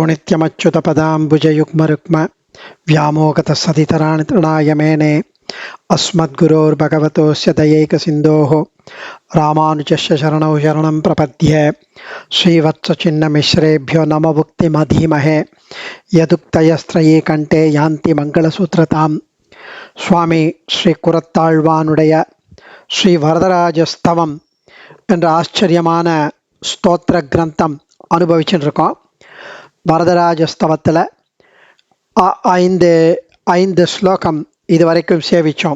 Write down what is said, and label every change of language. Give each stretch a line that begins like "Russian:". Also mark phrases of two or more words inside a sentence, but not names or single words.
Sanskrit: नित्यमच्युतपदाम्बुजयुग्मरुक्म व्यामोगतसतितराणि तृणाय मेने अस्मद्गुरोर्भगवतोस्य दयैकसिन्धोः रामानुजस्य शरणौ शरणं प्रपद्ये श्रीवत्सचिन्नमिश्रेभ्यो नमोक्तिमधीमहे यदुक्तयस्त्रये कण्ठे यान्ति मङ्गलसूत्रतां
Tamil: சுவாமி ஸ்ரீ குரத்தாழ்வானுடைய ஸ்ரீ வரதராஜஸ்தவம் என்ற ஆச்சரியமான ஸ்தோத்திர கிரந்தம் அனுபவிச்சுட்டு இருக்கோம். வரதராஜஸ்தவத்தில் ஐந்து ஸ்லோகம் இது வரைக்கும் சேவித்தோம்.